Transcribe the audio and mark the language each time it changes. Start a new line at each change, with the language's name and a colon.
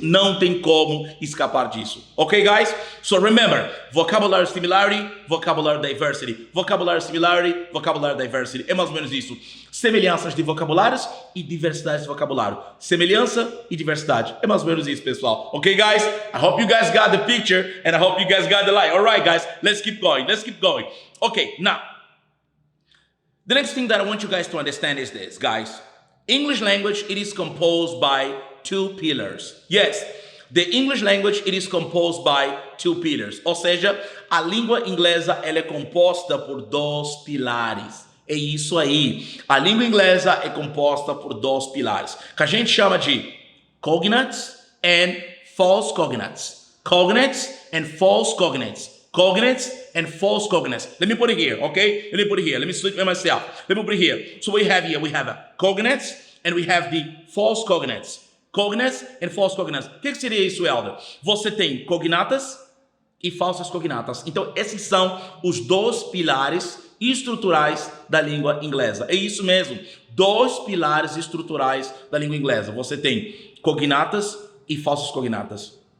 Portuguese: Não tem como escapar disso.
English: Ok, guys? So remember, vocabulary similarity, vocabulary diversity. Vocabulary similarity, vocabulary diversity.
Portuguese: É mais ou menos isso. Semelhanças de vocabulários e diversidade de vocabulário. Semelhança e diversidade. É mais ou menos isso, pessoal.
English: Ok, guys? I hope you guys got the picture and I hope you guys got the line. All right, guys, let's keep going. Let's keep going. Okay, now, the next thing that I want you guys to understand is this, guys. English language, it is composed by 2 pillars. Yes, The English language, it is composed by two pillars.
Portuguese: Ou seja, a língua inglesa ela é composta por dois pilares. É isso aí. A língua inglesa é composta por dois pilares, que a gente chama de
English: cognates and false cognates. Cognates and false cognates. Cognates and false cognates. Let me put it here, okay? Let me put it here. Let me sleep by myself. Let me put it here. So we have cognates and we have the false cognates. Cognates and false cognates.
Portuguese: O que seria isso, Helder? Você tem cognatas e falsas cognatas. Então, esses são os dois pilares estruturais da língua inglesa. É isso mesmo. Dois pilares estruturais da língua inglesa. Você tem cognatas e falsas cognatas.